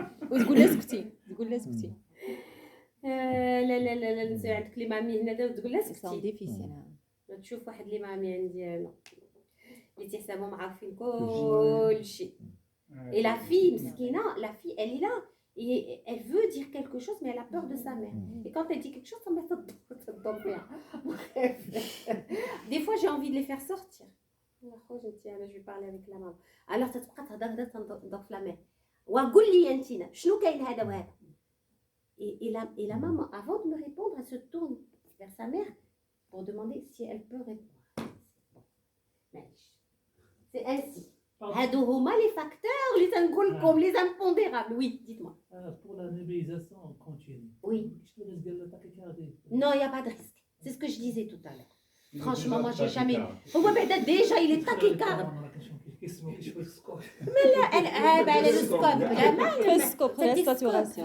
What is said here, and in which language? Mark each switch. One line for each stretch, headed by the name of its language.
Arabic: وتقول لها اسكتي تقول لها اسكتي. لا نسي عندك لي مامي هنا تقول لها سي سكتي.
French: ديفيسيل.
Arabic: تشوف واحد لي مامي عندي انا اللي تيحسبهم عارفين كل شيء.
French: Et la fille,
Arabic: مسكينة,
French: la fille, elle est là. Et elle veut dire quelque chose, mais elle a peur de sa mère. Et quand elle dit quelque chose, ça me fait faire. Bref. Des fois, j'ai envie de les faire sortir. Je dis, je vais parler avec la maman. Alors, ça te prend d'enflammer. Et la maman, avant de me répondre, elle se tourne vers sa mère pour demander si elle peut répondre. C'est ainsi.
Arabic: هادو هما les facteurs اللي تنقول لكم les impondérables.
French: Oui, dites-moi. Pour la nébulisation continue. Oui. Non, il n'y a pas de risque. C'est ce que je disais tout à l'heure. Franchement, moi, j'ai jamais. Déjà, il est tachycarde. Mais là, elle est le scope. Le scope, la saturation.